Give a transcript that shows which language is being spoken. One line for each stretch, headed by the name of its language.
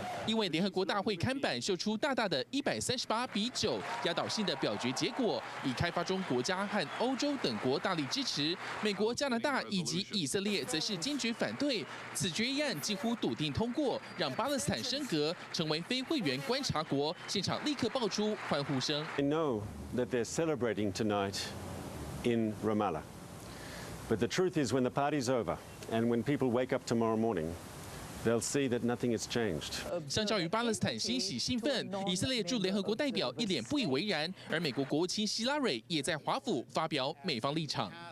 Chinese: 因为联合国大会看板秀出大大的138-9压倒性的表决结果，以开发中国家和欧洲等国大力支持，美国、加拿大以及以色列则是坚决反对。此决议案几乎笃定通过，让巴勒斯坦升格成为非会员观察国，现场立刻爆出欢呼声。
English: I know that they're celebrating tonight in Ramallah, but the truth is, when the party's over and when people wake up tomorrow morning,they'll see that nothing has changed.
Chinese: 相较于巴勒斯坦欣喜兴奋，以色列驻联合国代表一脸不以为然，而美国国务卿希拉蕊也在华府发表美方立场。